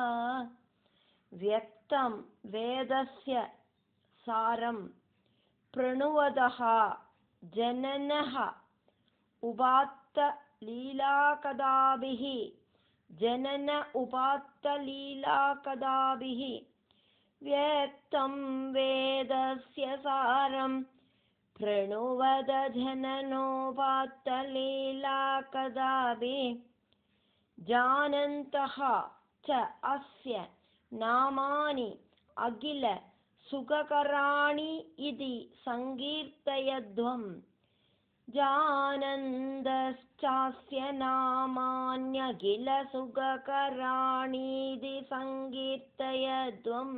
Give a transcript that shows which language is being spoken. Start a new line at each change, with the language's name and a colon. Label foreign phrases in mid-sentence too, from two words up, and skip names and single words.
Sanskrit: വ്യക്തം വേദസ്യ സാരം പ്രണുവതഃ ജനനഃ ഉപാത്ത ലീലാകഥാഭിഃ. ജനന ഉപാത്ത ലീലാകഥാഭിഃ വ്യക്തം വേദസ്യ സാരം പ്രണുവത ജനനോപാത്ത ലീലാകഥാഭിഃ. जानन्तः च अस्य नामानि अखिल सुखकराणि इति संकीर्तयध्वम्. जानन्तश्चास्य नामान्यखिल सुखकराणि इति संकीर्तयध्वम्.